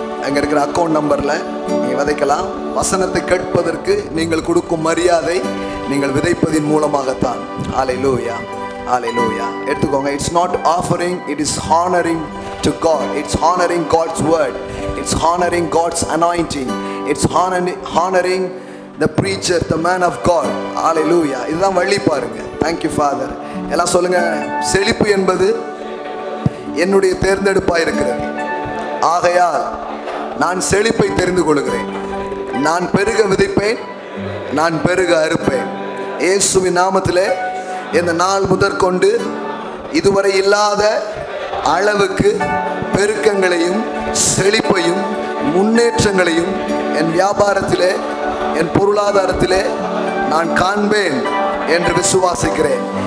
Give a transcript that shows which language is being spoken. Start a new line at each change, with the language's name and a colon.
Tamil: அங்கே இருக்கிற அக்கௌண்ட் நம்பரில் நீங்கள் விதைக்கலாம். வசனத்தை கேட்பதற்கு நீங்கள் கொடுக்கும் மரியாதை நீங்கள் விதைப்பதின் மூலமாகத்தான்.
English: Hallelujah, hallelujah.
Tamil: எடுத்துக்கோங்க.
English: It's not offering, it is honouring to God. It's honouring God's word. It's honouring God's anointing. It's honouring the preacher, the man of God.
Tamil: Hallelujah. இதுதான் வழி பாருங்க.
English: Thank you Father.
Tamil: எல்லாம் சொல்லுங்க. செழிப்பு என்பது என்னுடைய தேர்ந்தெடுப்பாக இருக்கிறது. ஆகையால் நான் செழிப்பை தெரிந்து கொள்கிறேன். நான் பெருக விதைப்பேன், நான் பெருக அறுப்பேன். இயேசுவின் நாமத்திலே இந்த நாள் முதற்கொண்டு இதுவரை இல்லாத அளவுக்கு பெருக்கங்களையும் செழிப்பையும் முன்னேற்றங்களையும் என் வியாபாரத்திலே என் பொருளாதாரத்திலே நான் காண்பேன் என்று விசுவாசிக்கிறேன்.